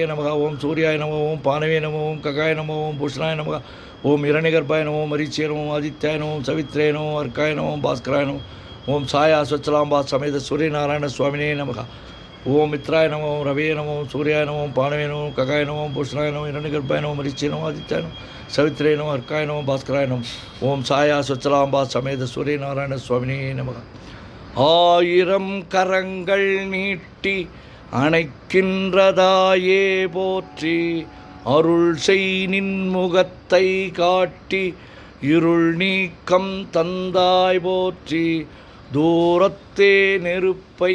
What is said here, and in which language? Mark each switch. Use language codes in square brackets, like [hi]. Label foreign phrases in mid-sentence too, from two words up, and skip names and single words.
[sa] नमः ॐ सूर्याय नमः ॐ पानवे नमः ॐ ककाय नमः ॐ भूषणाय नमः ॐ हिरण्यगर्भाय नमः मरीचिये नमः आदित्याय नमः सवित्रे नमः अर्काय नमः भास्कराय नमः ओम छाया स्वच्छलांबा समेत सूर्यनारायण स्वामिने नमः ओम मित्राय नमः ओम रवे नमः सूर्याय नमः पानवे नमः ककाय नमः भूषणाय नमः हिरण्यगर्भाय नमः मरीचिये नमः आदित्याय नमः सवित्रे नमः अर्काय नमः भास्कराय नमः ओम छाया स्वच्छलांबा समेत सूर्यनारायण स्वामिने नमः [ta] ஆயிரம் கரங்கள் நீட்டி அணைக்கின்றதாயே போற்றி அருள் செய் நின் முகத்தை காட்டி இருள் நீக்கம் தந்தாய் போற்றி தூரத்தே நெருப்பை